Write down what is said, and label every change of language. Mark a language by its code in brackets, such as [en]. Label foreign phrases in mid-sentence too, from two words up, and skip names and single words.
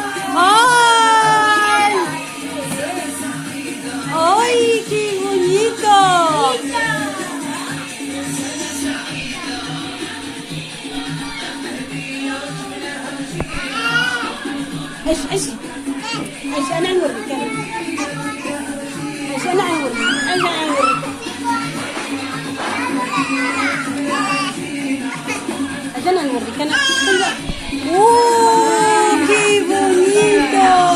[es] ¡Ay! ¡Ay, qué bonito! [ar] ايش انا نوريك ايش انا نوريك انا [es] ¡Oh, qué bonito!